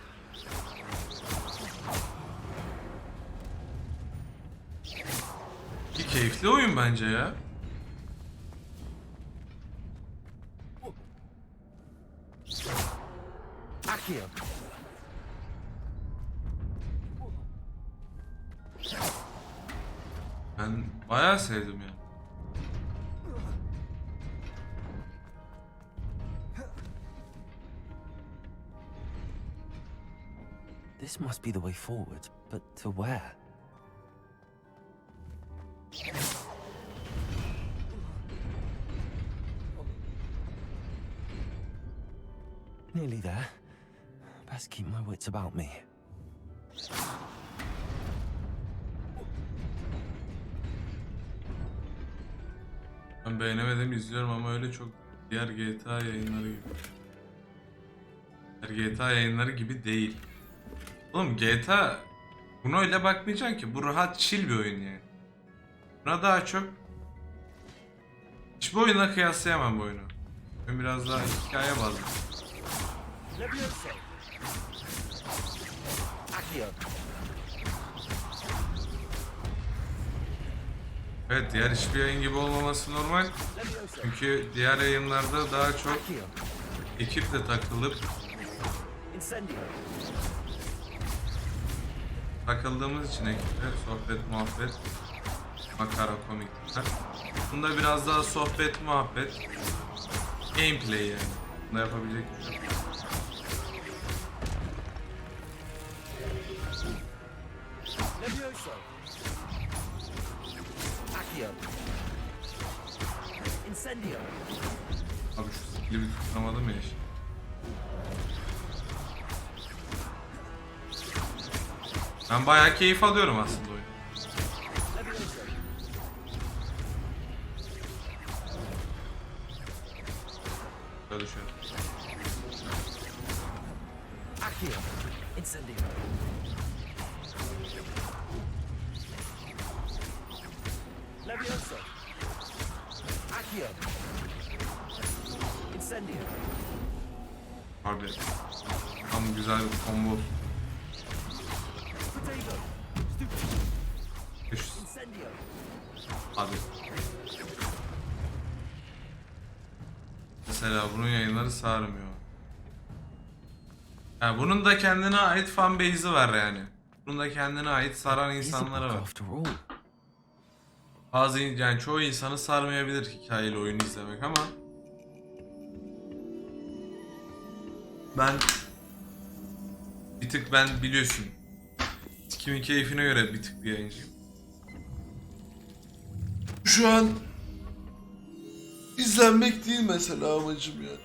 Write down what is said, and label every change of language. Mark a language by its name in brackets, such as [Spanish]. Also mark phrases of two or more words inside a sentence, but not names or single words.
[Turkish] bir keyifli oyun bence ya. Accio. Ben bayağı sevdim ya. [English] This must be the way forward, but to where? Nearly there. Best keep my wits about me. [Turkish] Ben beğenemedim, izliyorum ama öyle çok diğer GTA yayınları gibi. Diğer GTA yayınları gibi değil. Oğlum GTA buna öyle bakmayacaksın ki. Bu rahat chill bir oyun yani. Buna daha çok hiçbir oyuna kıyaslayamam bu oyunu. Ben biraz daha hikaye bazlı. Levioso. Accio. Evet, diğer hiçbir yayın gibi olmaması normal. Çünkü diğer yayınlarda daha çok Accio. ekiple takılıp Incendio. takıldığımız için ekiple sohbet, muhabbet, makara, komiklikler. Bunda biraz daha sohbet, muhabbet, gameplay yani. Bunda yapabilecek bir şey yok. Levioso. Accio. Incendio. Abi şu skill'i bir tutamadım ya işte. Ben bayağı keyif alıyorum aslında oyunu. Levioso. Böyle düşüyor. Accio. Incendio. Levioso. Accio. Incendio. Harbi. Tam güzel bir combo. Protego. Teşekkür. Incendio. Hadi. Mesela bunun yayınları sarmıyor. Yani bunun da kendine ait fanbase'i var yani. Bunun da kendine ait saran insanları var. [English] After all. [Turkish] Bazı yani çoğu insanı sarmayabilir hikayeli oyun izlemek ama ben bir tık biliyorsun kimin keyfine göre bir tık bir yayıncıyım. Şu an izlenmek değil mesela amacım yani.